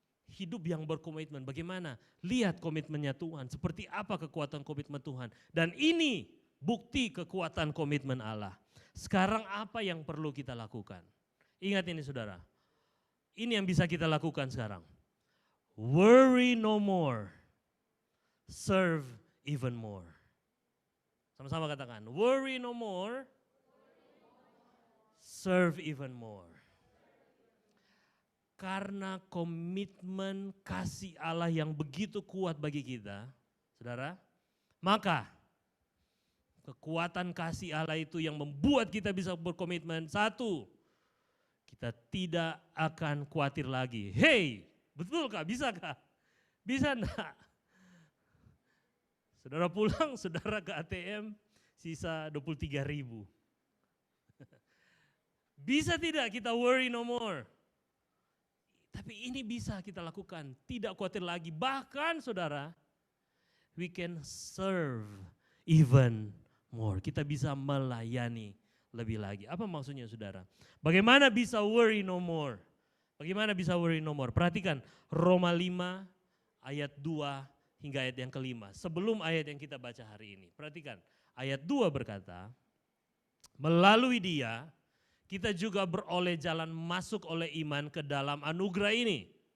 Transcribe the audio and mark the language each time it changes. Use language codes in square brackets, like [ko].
[id] Hidup yang berkomitmen, bagaimana? Lihat komitmennya Tuhan, seperti apa kekuatan komitmen Tuhan. Dan ini bukti kekuatan komitmen Allah. Sekarang apa yang perlu kita lakukan? Ingat ini saudara, ini yang bisa kita lakukan sekarang. [en] Worry no more, serve even more. [id] Sama-sama katakan, [en] worry no more, serve even more. [id] Karena komitmen kasih Allah yang begitu kuat bagi kita, saudara, maka kekuatan kasih Allah itu yang membuat kita bisa berkomitmen. Satu, kita tidak akan khawatir lagi. Hey, betul kah? Bisa kah? Bisa enggak? Saudara pulang, saudara ke ATM, sisa 23.000. Bisa tidak kita [en] worry no more? [id] Tapi ini bisa kita lakukan, tidak khawatir lagi. Bahkan saudara, [en] we can serve even more. [id] Kita bisa melayani lebih lagi. Apa maksudnya saudara? Bagaimana bisa [en] worry no more? [id] Bagaimana bisa [en] worry no more? [id] Perhatikan Roma 5 ayat 2 hingga ayat yang kelima. Sebelum ayat yang kita baca hari ini. Perhatikan, ayat 2 berkata, melalui dia kita juga beroleh jalan masuk oleh iman ke dalam anugerah ini.